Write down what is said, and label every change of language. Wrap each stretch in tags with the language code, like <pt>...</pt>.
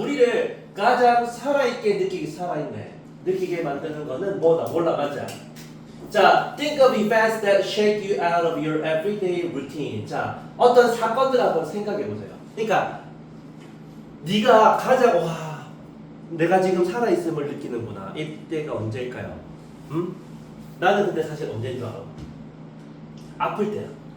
<ko>우리를 가장 살아있게 느끼게 만드는 거는 뭐다? 몰라. 맞아?</ko> <en>자, think of events that shake you out of your everyday routine.</en> <ko>자, 어떤 사건들 한번 생각해 보세요. 그러니까 네가 가장 내가 지금 살아 있음을 느끼는구나. 이때가 언제일까요? 응? 나는 근데 사실 언제인 줄 알아? 아플 때야.</ko>